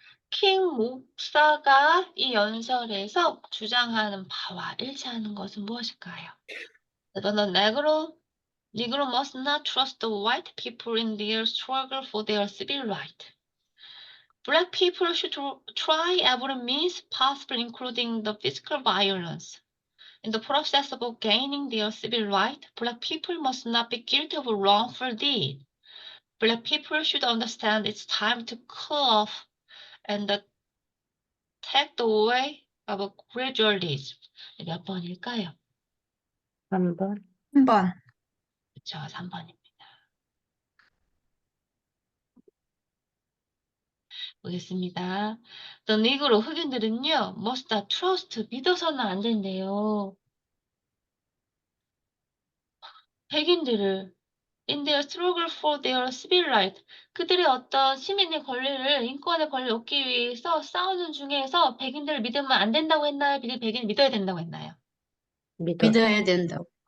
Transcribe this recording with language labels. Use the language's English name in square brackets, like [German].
[Korean] 킹 목사가 이 연설에서 주장하는 바와 일치하는 것은 무엇일까요? [English] The Negro must not trust the white people in their struggle for their civil right. Black people should try every means possible, including the physical violence. In the process of gaining their civil right, Black people must not be guilty of wrongful deed. Black people should understand it's time to cool off and take the way of gradualism. [Korean] 몇 번일까요? 3번. 3번. 그쵸, 3번입니다. 보겠습니다. [English] The Negro [Korean] 흑인들은요, [English] must not trust [Korean] 믿어서는 안 된대요. 백인들을 [English] in their struggle for their civil right [Korean] 그들의 어떤 시민의 권리를 인권의 권리를 얻기 위해서 싸우는 중에서 백인들을 믿으면 안 된다고 했나요? 백인 믿어야 된다고 했나요? 믿어야 된다고.